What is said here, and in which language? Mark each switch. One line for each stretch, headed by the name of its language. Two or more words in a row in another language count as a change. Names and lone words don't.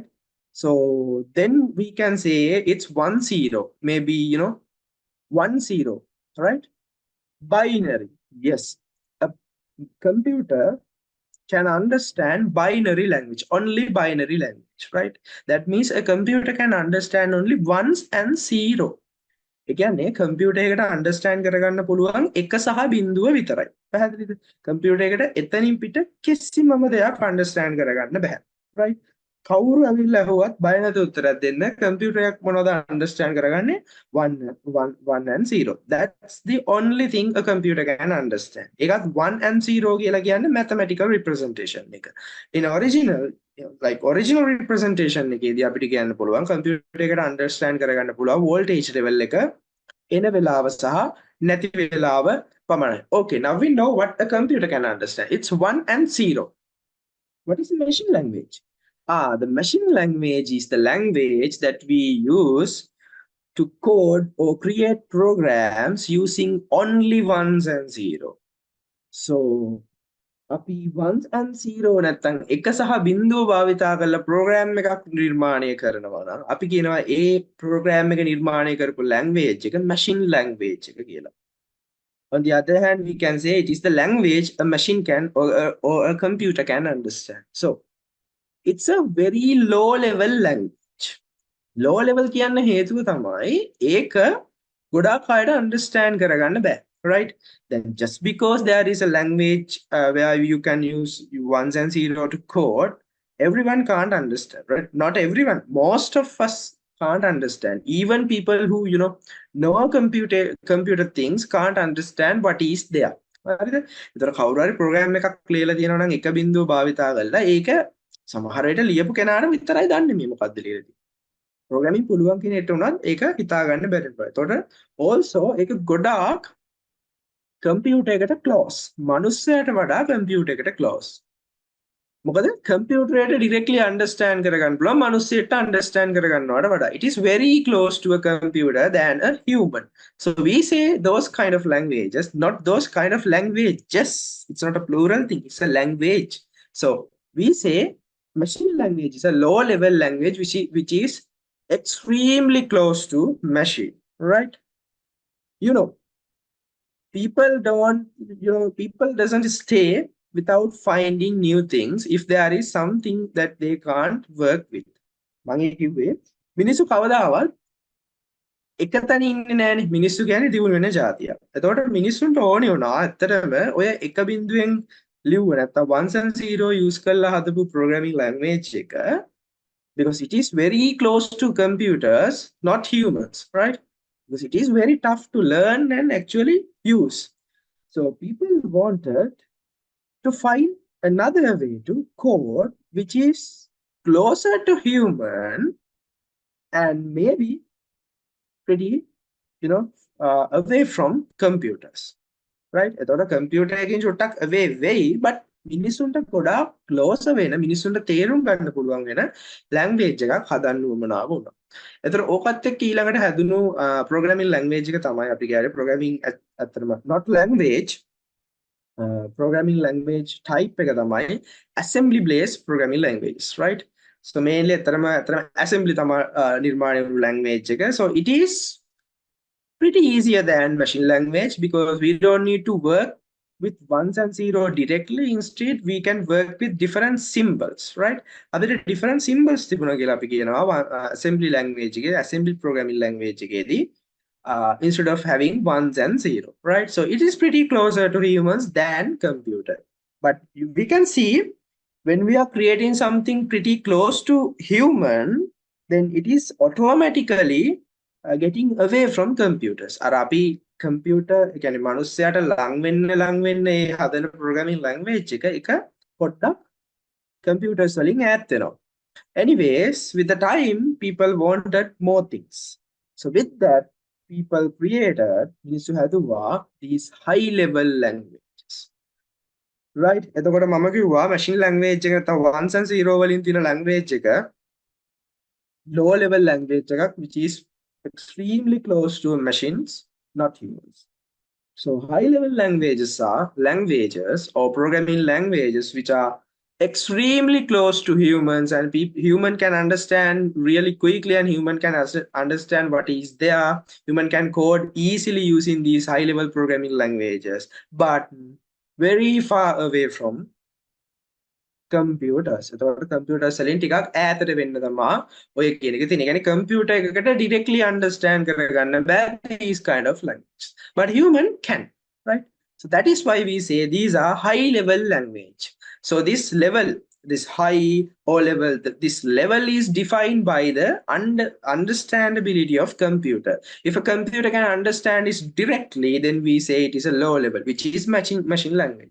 English: So then we can say it's 1 0, maybe 1 0, right? Binary. Yes, a computer can understand binary language, only binary language, right? That means a computer can understand only ones and zero.
Sinhala: ඒ කියන්නේ කම්පියුටර් එකකට අන්ඩර්ස්ටෑන්ඩ් කරගන්න පුළුවන් එක සහ බිඳුව විතරයි. පැහැදිලිද? කම්පියුටර් එකට එතනින් පිට කිසිමම දෙයක් අන්ඩර්ස්ටෑන්ඩ් කරගන්න බෑ. right? කවුරු ඇවිල්ලා ඇහුවත් බය නැතුව උත්තරයක් දෙන්න. කම්පියුටර් එකක් මොනවද අන්ඩර්ස්ටෑන්ඩ් කරගන්නේ?
English: 1 and 0. That's the only thing a computer can understand.
Sinhala: ඒකත් 1 and 0 කියලා කියන්නේ
English: mathematical representation
Sinhala: එක.
English: In original representation
Sinhala: එකේදී අපිට කියන්න පුළුවන් කම්පියුටර් එකට අන්ඩර්ස්ටෑන්ඩ් කරගන්න පුළුවන්
English: voltage level
Sinhala: එක එන වෙලාව සහ නැති වෙලාව පමණයි.
English: Okay, now we know what a computer can understand. It's 1 and 0. What is the machine language? The machine language is the language that we use to code or create programs using only ones and zero.
Sinhala: So අපි 1 and 0 නැත්නම් 1 සහ බිංදුව භාවිතා කරලා ප්‍රෝග්‍රෑම් එකක් නිර්මාණය කරනවා නම් අපි කියනවා ඒ ප්‍රෝග්‍රෑම් එක නිර්මාණය කරපු language එක
English: machine language
Sinhala: එක කියලා.
English: On the other hand, we can say it is the language a machine can or a computer can understand. So it's a very low level language. Low level
Sinhala: කියන්න හේතුව තමයි ඒක ගොඩාක් අයට understand කරගන්න බෑ.
English: Right? Then just because there is a language where you can use ones and zero to code, everyone can't understand, right? Not everyone. Most of us can't understand. Even people who know computer things can't understand what is there.
Sinhala: ඒතර කවුරු හරි ප්‍රෝග්‍රෑම් එකක් ලියලා තියෙනවා නම් එක බිංදුව භාවිතා කරලා ඒක සමහර විට ලියපු කෙනාට විතරයි දන්නේ මේ මොකක්ද ලියලා තියෙන්නේ. ප්‍රෝග්‍රෑමින් පුළුවන් කෙනෙක්ට උනත් ඒක හිතා ගන්න බැරි වෙනවා. ඒතකොට also ඒක ගොඩාක් computer එකට close. මනුස්සයට වඩා computer එකට close. මොකද computer එකට
English: directly understand
Sinhala: කරගන්න පුළුවන් මනුස්සයට understand කරගන්නවට වඩා.
English: It is very close to a computer than a human. So we say those kind of languages, not those kind of languages. It's not a plural thing, it's a language. So we say machine language is a low level language which is extremely close to machine, right? You know, people don't, people doesn't stay without finding new things if there is something that they can't work with.
Sinhala: මම කිව්වේ මිනිස්සු කවදාවත් එකතන ඉන්නේ නෑනේ. මිනිස්සු කියන්නේ දියුණු වෙන જાතියක්. එතකොට මිනිස්සුන්ට ඕනේ වුණා ඇත්තටම ඔය එක බිඳුවෙන් ලිව්ව නැත්තම්
English: ones and zero
Sinhala: use කරලා හදපු
English: programming language
Sinhala: එක,
English: because it is very close to computers, not humans, right? Because it is very tough to learn and actually use. So people wanted to find another way to code which is closer to human and maybe pretty, away from computers, right?
Sinhala: එතකොට computer එකකින් චුට්ටක් away වෙයි, but මිනිස්සුන්ට ගොඩාක් closer වෙන, මිනිස්සුන්ට තේරුම් ගන්න පුළුවන් වෙන language එකක් හදන්න උවමනාව වුණා. එතකොට ඕකත් එක්ක ඊළඟට හැදුණු
English: programming language
Sinhala: එක තමයි අපි කියන්නේ programming ඇත්තටම
English: not language, programming language type
Sinhala: එක තමයි
English: assembly based programming languages, right? So mainly
Sinhala: ඇත්තටම assembly තමයි නිර්මාණය වුණු language එක.
English: So it is pretty easier than machine language because we don't need to work with ones and zero directly. Instead, we can work with different symbols, right? Other different symbols තිබුණා කියලා අපි කියනවා assembly language එකේ, assembly programming language එකේදී instead of having ones and zero, right? So it is pretty closer to humans than computer. But we can see when we are creating something pretty close to human, then it is automatically getting away from computers.
Sinhala: අර අපි computer කියන්නේ මනුස්සයාට ලං වෙන්න ඒ හදන
English: programming language
Sinhala: එක පොඩ්ඩක් computers වලින් ඈත් වෙනවා.
English: Anyways, with the time people wanted more things. So with that, people created
Sinhala: මිනිස්සු හැදුවා
English: these high level languages, right?
Sinhala: එතකොට මම කිව්වා
English: machine language
Sinhala: එක නැත්නම්
English: ones and zero
Sinhala: වලින් තියෙන language එක
English: low level language
Sinhala: එකක්
English: which is extremely close to machines, not humans. So high level languages are languages or programming languages which are extremely close to humans and human can understand really quickly and human can understand what is there. Human can code easily using these high level programming languages, but very far away from computers.
Sinhala: එතකොට computers වලින් ටිකක් ඈතට වෙන්න තමයි ඔය කියන එක තියෙන්නේ. يعني computer එකකට
English: directly understand
Sinhala: කරගන්න බෑ
English: these kind of language. But human can, right? So that is why we say these are high level language. So this level, this high or level, this level is defined by the understandability of computer. If a computer can understand this directly, then we say it is a low level, which is machine language.